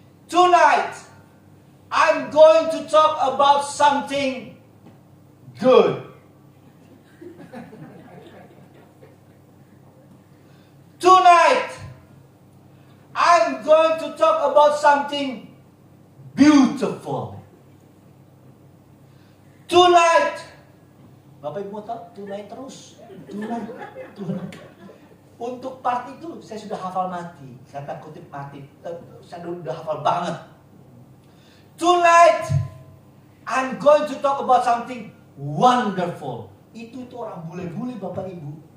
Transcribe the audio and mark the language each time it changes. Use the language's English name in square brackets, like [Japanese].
[English] Tonight, I'm going to talk about something good. Tonight, I'm going to talk about something beautiful. Tonight, [Indonesian] Bapak Ibu mau tahu? Tonight terus. Tonight. Untuk part itu saya sudah hafal mati. Kata kutip mati. Saya sudah hafal banget. [English] Tonight, I'm going to talk about something wonderful. [Indonesian] Itu orang bule-bule Bapak Ibu.